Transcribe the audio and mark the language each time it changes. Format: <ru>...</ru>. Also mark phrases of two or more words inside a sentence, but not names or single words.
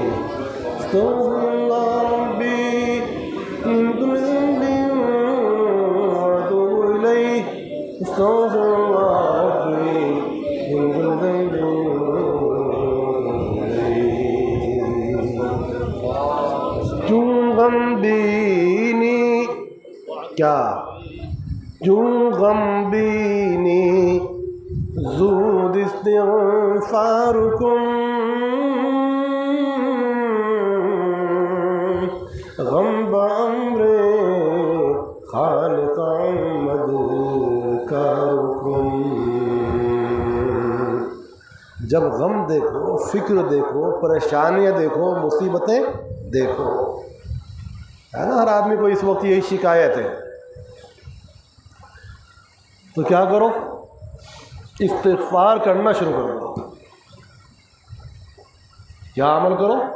<ar>أستغفر الله ربي من كل ذنب وأتوب إليه. أستغفر الله ربي من كل ذنب وأتوب إليه.</ar> <fa>چون غم بینی کیا چون غم بینی زود استغفار کن غم به امر خالق آمد کار کن</fa> <ur>جب غم دیکھو، فکر دیکھو، پریشانیاں دیکھو، مصیبتیں دیکھو، ہے نا، ہر آدمی کو اس وقت یہی شکایت ہے، تو کیا کرو؟ استغفار کرنا شروع کر دو۔ کیا عمل کرو؟</ur>